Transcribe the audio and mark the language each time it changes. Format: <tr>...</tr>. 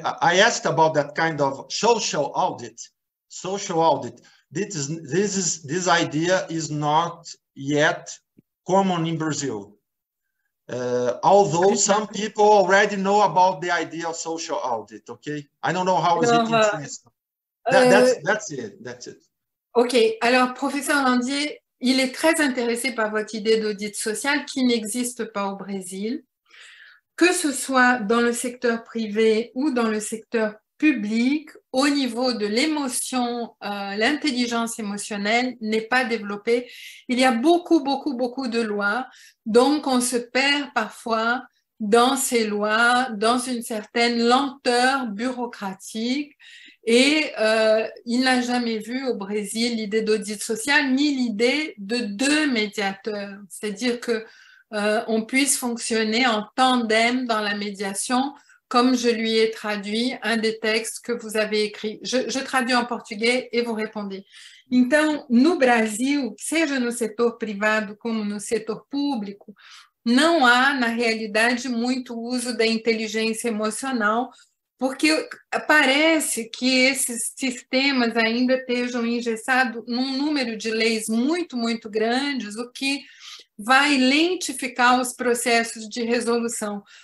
<en>I asked about that kind of social audit. Social audit. This idea is not yet common in Brazil. Although some people already know about the idea of social audit. Okay, I don't know how is it in France. That's it. Ok.</en> <fr>Alors, professeur Landier, il est très intéressé par votre idée d'audit social qui n'existe pas au Brésil, que ce soit dans le secteur privé ou dans le secteur public, au niveau de l'émotion, l'intelligence émotionnelle n'est pas développée. Il y a beaucoup de lois, donc on se perd parfois dans ces lois, dans une certaine lenteur bureaucratique. Et il n'a jamais vu au Brésil l'idée d'audit social ni l'idée de deux médiateurs, c'est-à-dire que on puisse fonctionner en tandem dans la médiation, comme je lui ai traduit un des textes que vous avez écrits. Je traduis en português e vous répondez.</fr> <pt>Então, no Brasil, seja no setor privado como no setor público, não há, na realidade, muito uso da inteligência emocional, porque parece que esses sistemas ainda estejam engessados num número de leis muito grandes, o que vai lentificar os processos de resolução.</pt>